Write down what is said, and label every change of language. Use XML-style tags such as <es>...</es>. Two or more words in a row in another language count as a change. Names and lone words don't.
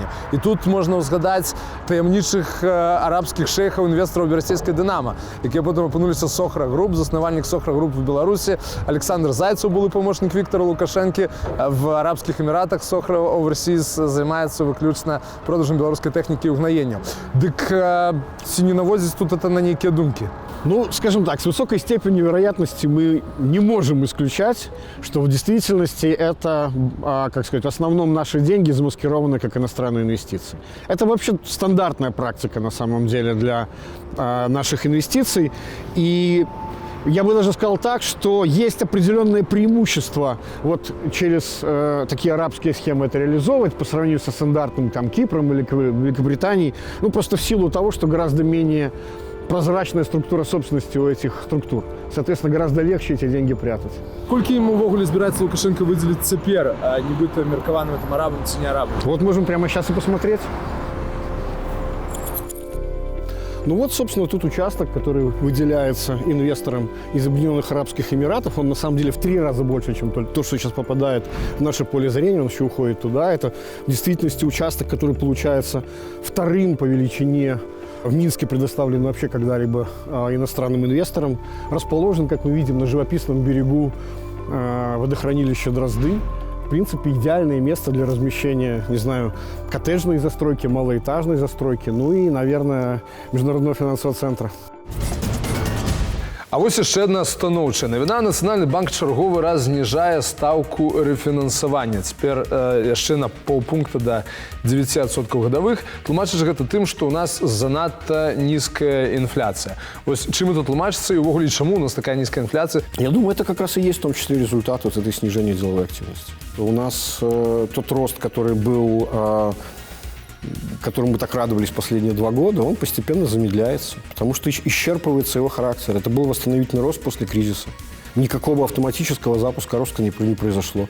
<be>І тут можна ўзгадаць таямнічых арабскіх шэйхаў інвестараў берасцейскай Дынамо, якія потым апынуліся Сохра Груп, заснавальнік Сохра Груп в Беларусі. Александр Зайцев былы памочнік Віктора Лукашэнкі. В Арабскіх Эміратах Сохра Overseas займаецца выключна продажам беларускай тэхнікі і угнаенняў. Дык ці не наводзіць тут это на нейкія думкі? Ну,</be> <ru>скажем так, с высокой степенью вероятности мы не можем исключать, что в действительности это, как сказать, в основном наши деньги замаскированы как иностранные инвестиции. Это вообще стандартная практика на самом деле для наших инвестиций. И я бы даже сказал так, что есть определенное преимущество вот через такие арабские схемы это реализовывать по сравнению со стандартным там Кипром или Великобританией. Ну, просто в силу того, что гораздо менее прозрачная структура собственности у этих структур. Соответственно, гораздо легче эти деньги прятать.</ru> <be>Колькі ему увогуле збіраецца Лукашенко выделить цяпер, нібыта меркаваным этим арабам ці не арабам?</be> <ru>Вот можем прямо сейчас и посмотреть. Ну вот, собственно, тут участок, который выделяется инвесторам из Объединенных Арабских Эмиратов. Он на самом деле в 3 раза больше, чем то, что сейчас попадает в наше поле зрения. Он еще уходит туда. Это в действительности участок, который получается 2-м по величине в Минске, предоставлен вообще когда-либо иностранным инвесторам. Расположен, как мы видим, на живописном берегу водохранилища Дрозды. В принципе, идеальное место для размещения, не знаю, коттеджной застройки, малоэтажной застройки, ну и, наверное, Международного финансового центра.</ru> <be>А вось яшчэ адна станоўчая навіна. Нацыянальны банк чарговы раз зніжае стаўку рэфінансавання. Цяпер яшчэ на паўпункта да 9% гадавых. Тлумачыць гэта тым, што ў нас занадта нізкая інфляцыя. Вось чым это тлумачыцца і ўвогуле чаму у нас такая нізкая инфляция?</be> <ru>Я думаю, это как раз и есть в том числе результат вот этой снижения деловой активности. У нас тот рост, который был, которому мы так радовались последние 2 года, он постепенно замедляется, потому что исчерпывается его характер. Это был восстановительный рост после кризиса. никакого автоматического запуска роста не произошло.</ru>